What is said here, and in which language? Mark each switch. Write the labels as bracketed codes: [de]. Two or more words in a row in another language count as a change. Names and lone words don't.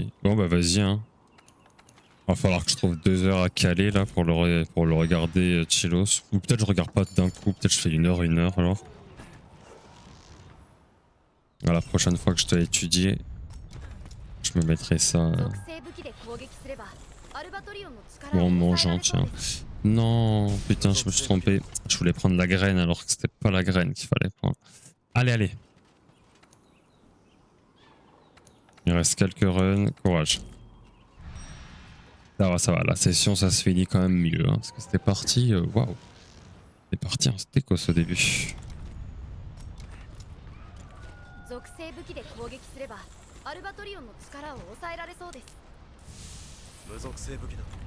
[fr] Bon, bah vas-y, hein. Va falloir que je trouve 2 heures à caler là pour pour le regarder chillos. Ou peut-être je regarde pas d'un coup, peut-être je fais 1 heure alors. À la prochaine fois que je dois étudier, je me mettrai ça [ja] 属性武器で攻撃すればアルバトリオンの力 [fr] ou [ja] を [fr] en [ja] 抑えら [fr] mangeant [ja] れそう [fr] tiens. [ja] です [fr] Non, putain, je me suis trompé. Je voulais prendre la graine alors que c'était pas la graine qu'il fallait prendre. Allez, allez. Il reste quelques runs, courage. Ça va, la session ça se finit quand même mieux, hein, parce que c'était parti, waouh. C'était parti en stécos au début. [ja] 属性武器で攻撃すればアルバトリオンの力を抑えられそうです無属性武器だ